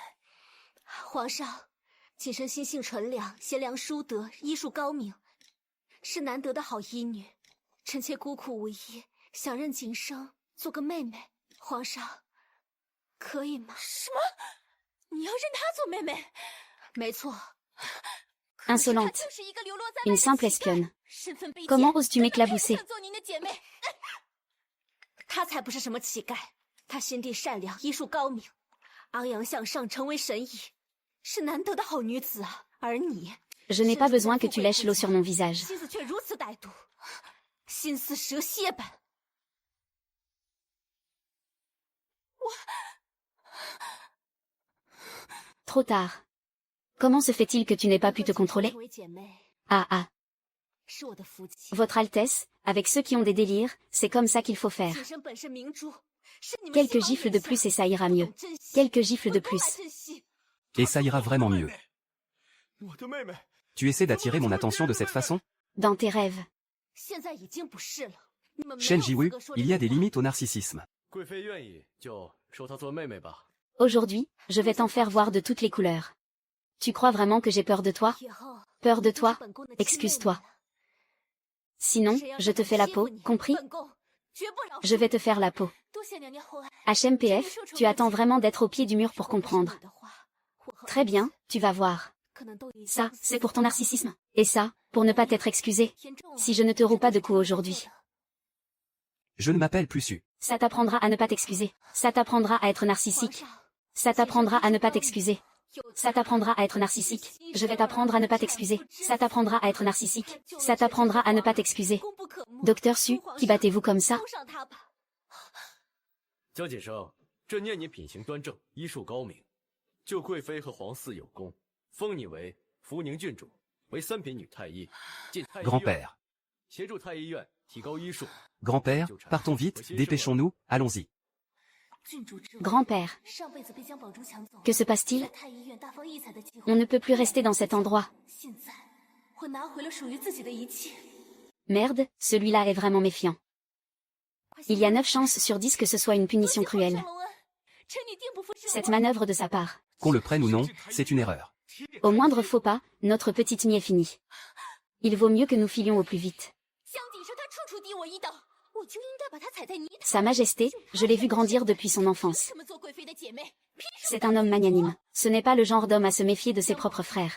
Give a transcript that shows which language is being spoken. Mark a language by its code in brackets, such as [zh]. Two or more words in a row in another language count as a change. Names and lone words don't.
[zh] 皇上，锦生心性纯良，贤良淑德，医术高明，是难得的好医女。臣妾孤苦无依，想认锦生做个妹妹。皇上，可以吗？什么？你要认她做妹妹？没错。 [fr] Insolente. [zh] 她就是一个流落在外 [fr] Une [zh] 的 [fr] simple [zh] 乞丐 [fr] espionne. [zh] 身份卑贱 [fr] Comment oses-tu [zh] 根本配不 [fr] m'éclabousser? [zh] 上做您的姐妹。她才不是什么乞丐，她心地善良，医术高明，昂扬向上，成为神医，是难得的好女子啊。而你， [fr] Je n'ai pas besoin que tu lèches l'eau sur mon visage. [zh] 心思却如此歹毒，心似蛇蝎般。 [fr] Trop tard. Comment se fait-il que tu n'aies pas pu te contrôler? [zh] 成为姐妹 Ah ah. 是我的福气。 [fr] Votre Altesse, avec ceux qui ont des délires, c'est comme ça qu'il faut faire. [zh] 锦生本是明珠，是你们 [fr] Quelques [zh] 西 [fr] gifles [zh] 方 [fr] de [zh] 眼下 [fr] plus et ça ira [zh] 不 [fr] mieux. [zh] 懂珍惜 [fr] Quelques gifles de [zh] 不懂来 [fr] plus. [zh] 珍惜 [fr] Et ça ira vraiment mieux. [zh] 我的妹妹， [fr] Tu essaies d'attirer mon attention de cette façon? Dans tes rêves. [zh] 现在已经不是了。你们没有 [fr] Shen [zh] 资 [fr] Jiwei, [zh] 格说这 [fr] il y a [zh] 种 [fr] des [zh] 话 [fr] limites au narcissisme. [zh] 贵妃愿意就收她做妹妹吧。 [fr] Aujourd'hui, je vais t'en faire voir de toutes les couleurs. Tu crois vraiment que j'ai peur de toi? [zh] 以后 [fr] Peur de [zh] 你就是 [fr] toi? [zh] 本宫的亲妹妹 [fr] Excuse-toi. [zh] 了 [fr] Sinon, [zh] 谁要 [fr] je [zh] 是 [fr] Oh, te [zh] 敢 [fr] fais la [zh] 欺负 [fr] peau, [zh] 你 [fr] compris? [zh] 本宫绝不饶 [fr] Je [zh] 恕 [fr] vais te faire la peau. [zh] 多谢娘娘厚爱。 [fr] HMPF, tu attends vraiment d'être au pied du mur pour comprendre. [zh] 如果不是你的话，我和 [fr] Très bien, tu vas voir. [zh] 可能都已经 [fr] Ça, [zh] 死 [fr] c'est pour ton [zh] 了 [fr] narcissisme. Et ça, pour ne pas t'être excusé. [zh] 严重了 [fr] Si je ne te roue pas de coups aujourd'hui. Je ne m'appelle plus Su. Ça t'apprendra à ne pas t'excuser. Ça t'apprendra à être [zh] 皇 [fr] narcissique. [zh] 上， [fr] Ça t'apprendra à ne pas t'excuser. Ça t'apprendra à être narcissique. Je vais t'apprendre à ne pas t'excuser. Ça t'apprendra à être narcissique. Ça t'apprendra à ne pas t'excuser. [zh] 功不可没。 [fr] Docteur Su, qui battez-vous comme ça? [zh] 封上他吧。江姐生，朕念你品行端正，医术高明，救贵妃和皇嗣有功，封你为福宁郡主，为三品女太医，进太医院， [fr] Grand-père. [zh] 协助太医院提高医术。 [fr] Grand-père, partons vite, dépêchons-nous, allons-y. [zh] 郡主之位 [fr] Grand-père, [zh] 上辈子被江宝珠抢走， [fr] que se passe-t-il? [zh] 在太医院大放异彩的机会。 [fr] On ne peut plus rester dans cet endroit. [zh] 现在我拿回了属于自己的一切。 [fr] Merde, celui-là est vraiment méfiant. Il y a 9 chances sur 10 que ce soit une punition [zh] 多谢皇 [fr] cruelle. [zh] 上隆恩， [fr] Cette manœuvre de sa part. Qu'on le prenne ou non, c'est une erreur. Au moindre faux pas, notre petite nuit est finie. Il vaut mieux que nous filions au plus vite. Sa Majesté, je l'ai vu grandir depuis son enfance. C'est un homme magnanime. Ce n'est pas le genre d'homme à se méfier de ses propres frères.